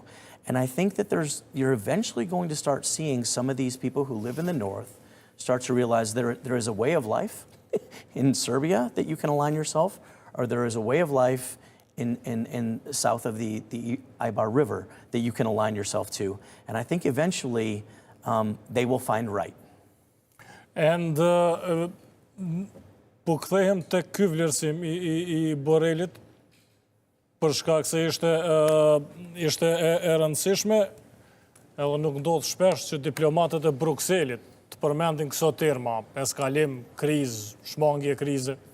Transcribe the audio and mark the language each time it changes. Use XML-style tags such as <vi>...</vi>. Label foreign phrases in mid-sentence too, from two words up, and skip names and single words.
<en>And I think that you're eventually going to start seeing some of these people who live in the north start to realize there is a way of life in Serbia that you can align yourself, or there is a way of life in south of the Ibar River that you can align yourself to. And I think eventually they will find right.</en> <sq>And po kthehem tek ky vlerësim i Borrelit, për shkak se ishte e rëndësishme, edhe nuk ndodh shpesh që diplomatët e Brukselit të përmendin këso terma, eskalim, krizë, shmangje krize.</sq>